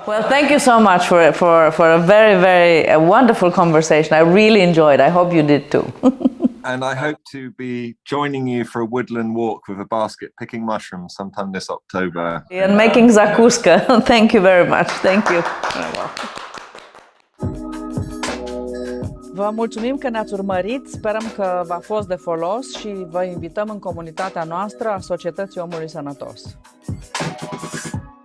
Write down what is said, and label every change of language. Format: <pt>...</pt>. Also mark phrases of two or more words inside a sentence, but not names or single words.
<en>Well, thank you so much for a very, very wonderful conversation. I really enjoyed. I hope you did too. And I hope to be joining you for a woodland walk with a basket, picking mushrooms sometime this October. And making zakuska. Thank you very much. Thank you.</en> <ro>Vă mulțumim că ne-ați urmărit, sperăm că v-a fost de folos și vă invităm în comunitatea noastră a Societății Omului Sănătos.</ro>